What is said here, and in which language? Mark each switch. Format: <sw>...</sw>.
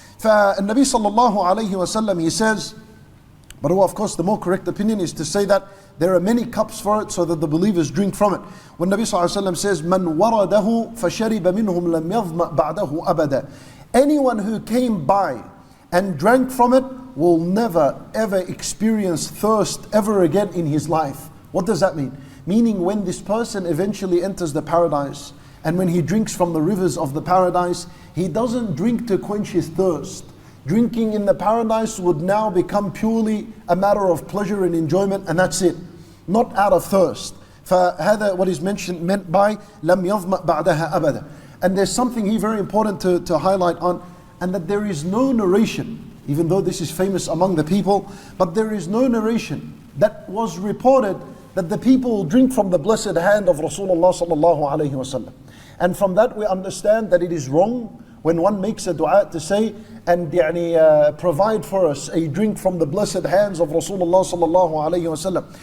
<ar>فالنبي صلى الله عليه وسلم,</ar> <en>he says, but of course the more correct opinion is to say that there are many cups for it so that the believers drink from it. When Nabi</en> <ar>صلى الله عليه وسلم</ar> <en>says,</en> <ar>من ورده فشرب منهم لم يظمأ بعده أبدا.</ar> <en>Anyone who came by and drank from it will never ever experience thirst ever again in his life. What does that mean? Meaning when this person eventually enters the paradise and when he drinks from the rivers of the paradise, he doesn't drink to quench his thirst. Drinking in the paradise would now become purely a matter of pleasure and enjoyment, and that's it. Not out of thirst.</en> <ar>فهذا</ar> <en>what is meant by</en> <ar>لم يظمأ بعدها أبدا.</ar> <en>And there's something here very important to highlight on, and that there is no narration, even though this is famous among the people, but there is no narration that was reported that the people will drink from the blessed hand of Rasulullah sallallahu alayhi wasallam. And from that we understand that it is wrong when one makes a dua to say and provide for us a drink from the blessed hands of Rasulullah sallallahu alayhi wasallam.</en>